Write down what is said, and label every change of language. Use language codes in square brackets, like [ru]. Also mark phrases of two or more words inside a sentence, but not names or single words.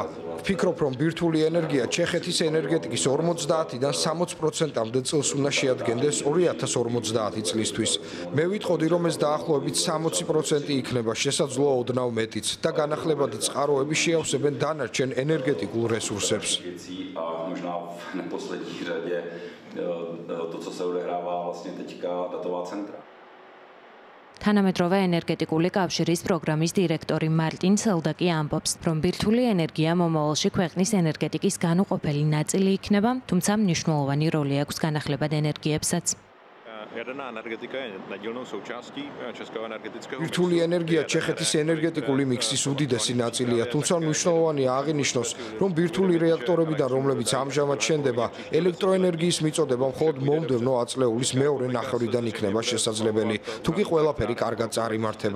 [ka] ვფიქრობ, რომ ბირთვული ენერგია ჩეხეთის ენერგეტიკის 50-დან 60%-მდე წილს უნდა შეადგენდეს 2050 წლისთვის. მე ვიტყოდი, რომ ეს დაახლოებით 60% იქნება, შესაძლოა ოდნავ მეტიც და განახლებადი წყაროები შეავსებენ დანარჩენ ენერგეტიკულ რესურსებს. [cs] Neposlední řadě to, co se odehrává vlastně teďka datová centra. [ka] თანამედროვე ენერგეტიკული კავშირის პროგრამის დირექტორი მარტინ სელდაკი ამბობს, რომ ბირთვული ენერგია მომავალში ქვეყნის ენერგეტიკის განუყოფელი ნაწილი იქნება, თუმცა მნიშვნელოვანი როლი აქვს განახლებად ენერგიებსაც. ბირთვული ენერგია ჩეხეთის ენერგეტიკული მიქსის უდიდესი ნაწილია, თუმცა მნიშვნელოვანია აღინიშნოს, რომ ბირთვული რეაქტორებიდან, რომლებიც ამჟამად შენდება, ელექტროენერგიის მიწოდება მხოლოდ მომდევნო ათწლეულის მეორე ნახევრიდან იქნება შესაძლებელი, თუკი ყველაფერი კარგად წარიმართება.